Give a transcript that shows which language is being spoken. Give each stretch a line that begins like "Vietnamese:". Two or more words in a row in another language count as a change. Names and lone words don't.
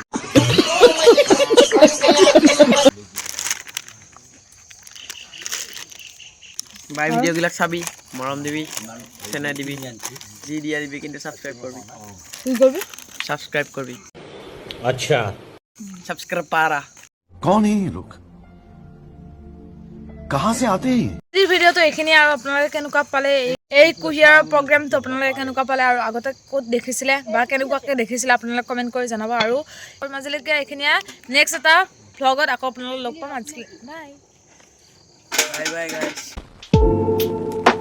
Assamese: বাই ভিডিঅ'বিলাক চাবি, মৰম দিবি, চেনেল দিবি, যি দিয়া দিবি, কিন্তু ছাবস্ক্ৰাইব কৰিবি। কি কৰিবি? ছাবস্ক্ৰাইব কৰিবি। अच्छा ছাবস্ক্ৰাইব পাৰা।
Hindi: कौन है ये लोग? कहाँ से आते हैं?
Assamese: আজিৰ ভিডিঅ'টো এইখিনি। আৰু আপোনালোকে কেনেকুৱা পালে এই কুহিয়াৰৰ প্ৰগ্ৰেমটো, আপোনালোকে কেনেকুৱা পালে আৰু আগতে ক'ত দেখিছিলে বা কেনেকুৱাকৈ দেখিছিলে আপোনালোকে কমেণ্ট কৰি জনাব। আৰু মাজুলীকে এইখিনিয়ে নেক্সট এটা ভ্লগত আকৌ আপোনালোকক লগ পাম। আজি বাই
English: bye bye guys.